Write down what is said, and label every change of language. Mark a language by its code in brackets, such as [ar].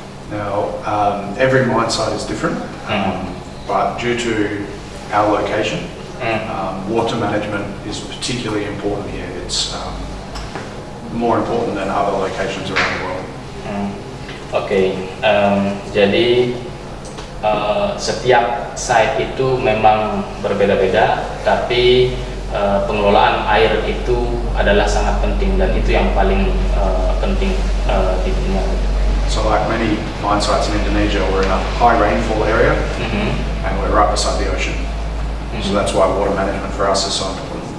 [en] Now, every mine site is different, but due to our location, water management is particularly important here. It's more important than other locations around the world. [id] Oke, jadi setiap site itu memang berbeda-beda, tapi pengelolaan air itu adalah sangat penting dan itu yang paling penting di dunia. [en] So like many mine sites in Indonesia, we're in a high rainfall area and we're right beside the ocean. So that's why water management for us is so important.